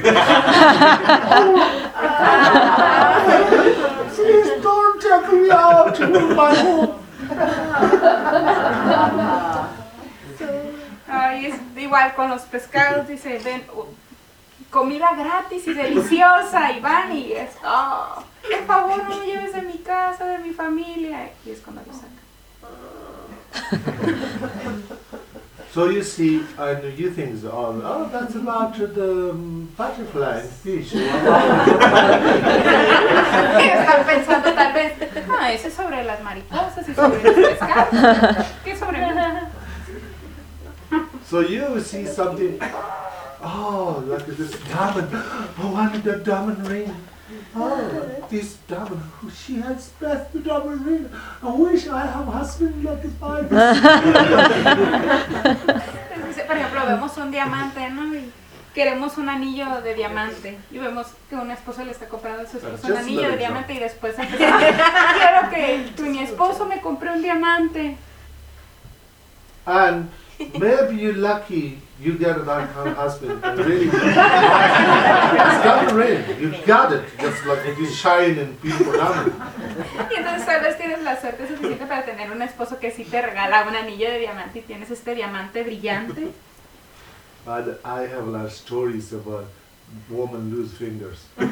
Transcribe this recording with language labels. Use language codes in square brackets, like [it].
[en] Please don't take me out to my home. [es] Ay, es igual con los pescados, dice, ven, comida gratis y deliciosa, y van y es, oh. Por favor, no me lleves de mi casa, de mi familia. Y es cuando lo saca. [en] So you see, and you think, oh, that's about the butterfly and fish. [es] Están pensando tal vez, ah, ese es sobre las mariposas y sobre el pescado. ¿Qué sobre mí? [en] So you see something, oh, like this diamond, oh, I wanted the diamond ring. Oh, this diamond, she has best the diamond ring. I wish I have a husband like this. [es] Por ejemplo, vemos un diamante, ¿no? Y queremos un anillo de diamante. Y vemos que un esposo le está comprando a su esposo un anillo de diamante y después quiero que tú, mi esposo me compre un diamante. [en] And maybe you're lucky. You get that kind of husband, really. It's got a ring. You got it. Just like if you shine and beautiful diamond. [es] Y entonces tal vez tienes la suerte suficiente para tener un esposo que sí te regala un anillo de diamante y tienes este diamante brillante. [en] But I have a lot of stories about women lose fingers.